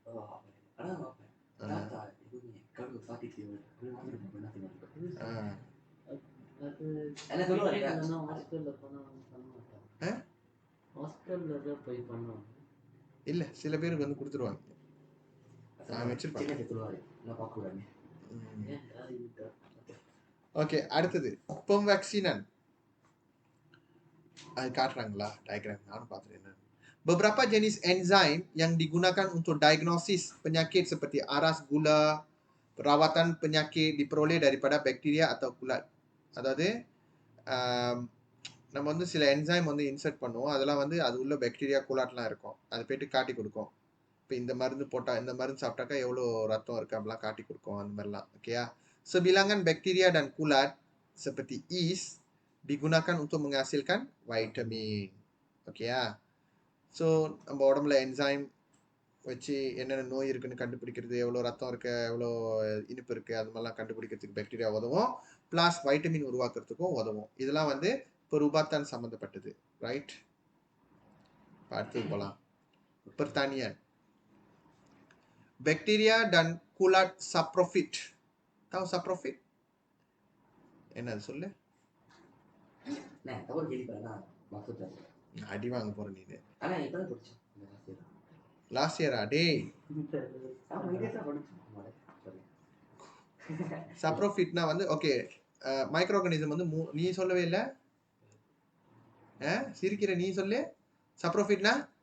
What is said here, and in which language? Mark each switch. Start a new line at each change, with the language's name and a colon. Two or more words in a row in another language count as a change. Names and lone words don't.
Tamil: இல்லை, சில பேருக்கு வந்து கொடுத்துருவாங்க, நான் வச்சிருப்பேன். ஓகே, அடுத்தது pemvaksinan. அது காட்டுறாங்களா டயக்ராம்? நானும் பார்த்துட்டேன்.
Malay: என்ன beberapa jenis enzim yang digunakan untuk diagnosis penyakit seperti aras gula, perawatan penyakit diperoleh daripada bakteria atau kulat.
Tamil: அதாவது நம்ம வந்து சில என்சைம் வந்து இன்சர்ட் பண்ணுவோம், அதெல்லாம் வந்து அது உள்ள பாக்டீரியா குலாட்லாம் இருக்கும், அது போய்ட்டு காட்டி கொடுக்கும். இப்போ இந்த மருந்து போட்டால், இந்த மருந்து சாப்பிட்டாக்கா எவ்வளோ ரத்தம் இருக்குது அப்படிலாம் காட்டி கொடுக்கும், அந்த மாதிரிலாம். ஓகேயா?
Malay: Sebilangan bakteria dan kulat seperti yeast digunakan untuk menghasilkan vitamin.
Tamil: ஓகேயா? ஸோ நம்ம உடம்புல என்சைம் வச்சு என்னென்ன நோய் இருக்குன்னு கண்டுபிடிக்கிறது, எவ்வளோ ரத்தம் இருக்குது, எவ்வளோ இனிப்பு இருக்குது, அது மாதிரிலாம் கண்டுபிடிக்கிறதுக்கு பாக்டீரியா உதவும், ப்ளஸ் வைட்டமின் உருவாக்குறதுக்கும் உதவும். இதெல்லாம் வந்து perubatan சம்மந்தப்பட்டது, ரைட்? அடுத்தது போகலாம்.
Malay: pertanian. Bakteria dan kulat saprofit. Tahu saprofit?
Tamil: என்னது சொல்லு? அடி வாங்க போற நீ.
English: last year
Tamil: டேய் சப்ரோஃபிட்னா வந்து ஓகே மைக்ரோ ஆர்கானிசம் வந்து நீ சொல்லவே இல்லை சிரிக்கிற நீ சொல்லு சப்ரோஃபிட்னா